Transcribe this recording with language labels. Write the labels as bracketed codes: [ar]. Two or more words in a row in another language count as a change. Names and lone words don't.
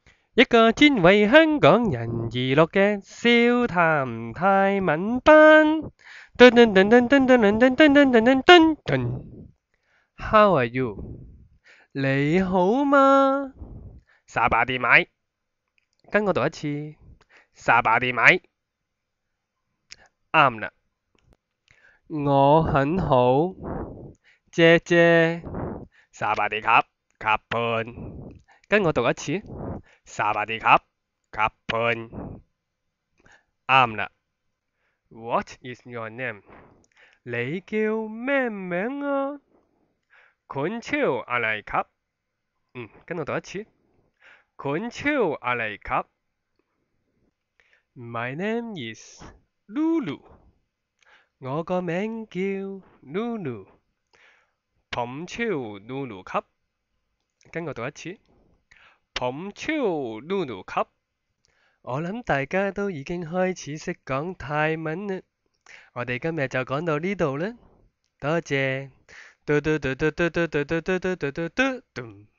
[yue] 一個專為香港人而錄嘅笑談泰文班。 [en] 噔噔噔噔噔噔噔噔噔噔噔噔。How are you？ [yue] 你好嗎？ [th] สบายดีไหม, [yue] 跟我讀一次。 [th] สบายดีไหม, 啱啦。 [yue] 我很好，謝謝。 [th] สบายดีค่ะครับ, [yue] 跟我讀一次。 [th] สบายดีค่ะครับ, 啱啦。 [en] What is your name？ [yue] 你叫咩名啊？ [th] คุณชื่ออะไรคะ, [yue] 跟我讀一次。 [th] คุณชื่ออะไรคะ. [en] My name is Lulu。 [yue] 我個名叫 Lulu。 [th] ผมชื่อ Lulu ครับ， [yue] 跟我讀一次。 [th] ผมชื่อ Lulu ครับ。 [yue] 我諗大家都已經開始識講泰文啦，我哋今日就講到呢度啦，多謝。嘟嘟嘟嘟嘟嘟嘟嘟嘟嘟嘟嘟。